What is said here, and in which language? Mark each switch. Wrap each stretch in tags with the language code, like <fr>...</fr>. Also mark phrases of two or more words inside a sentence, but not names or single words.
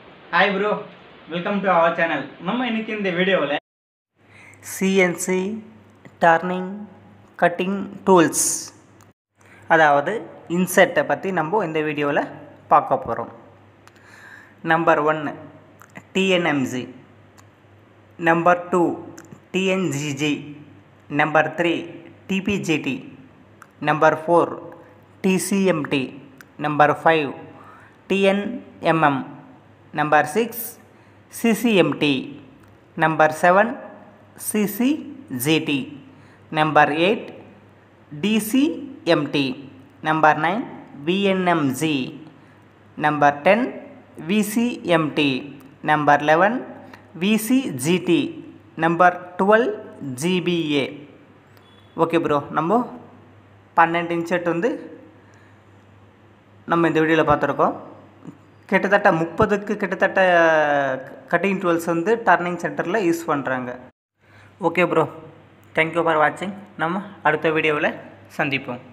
<en>Hi bro, welcome to our channel.</en> <ta>நம்ம இன்னைக்கு இந்த வீடியோவில் CNC</ta> <en>turning cutting tools</en> <ta>அதாவது இன்செர்ட்டை பற்றி நம்ம இந்த வீடியோவில் பார்க்க போகிறோம். நம்பர் 1 TNMG, நம்பர் 2 TNGG, நம்பர் 3 TPGT,</ta> <en>நம்பர் 4 TCMT, நம்பர் 5 TNMM, number 6 CCMT, number 7 CCGT, number 8 DCMT, number 9 VNMG, number 10 VCMT, number 11 VCGT, number 12 GBA. okay bro,</en> <ta>நம்ம 12 இன்செட் நம்ம இந்த வீடியோவில் பார்த்துருக்கோம். கிட்டத்தட்ட 30க்கு கிட்டத்தட்ட</ta> <en>cutting tools turning</en> <ta>சென்டரில் யூஸ் பண்ணுறாங்க.</ta> <en>okay bro, thank you for watching.</en> <ta>நம்ம அடுத்த வீடியோவில் சந்திப்போம்.</ta>